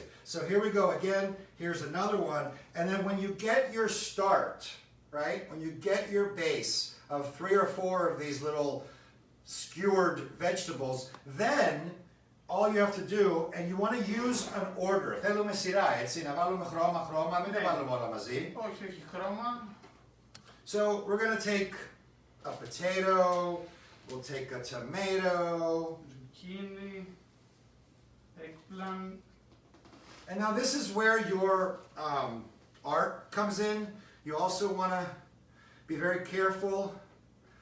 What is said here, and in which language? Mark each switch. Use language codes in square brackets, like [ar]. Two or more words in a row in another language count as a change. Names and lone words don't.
[en] So here we go again. Here's another one. And then when you get your start, right? When you get your base of 3 or 4 of these little skewered vegetables, then all you have to do, and you want to use an order. [el] Θέλουμε σειρά, έτσι, να βάλουμε χρώμα, μην τα βάλουμε όλα μαζί. Όχι, χρώμα. [en] So we're going to take a potato, we'll take a tomato. Zucchini, eggplant. And now this is where your art comes in. You also want to be very careful how you lay everything.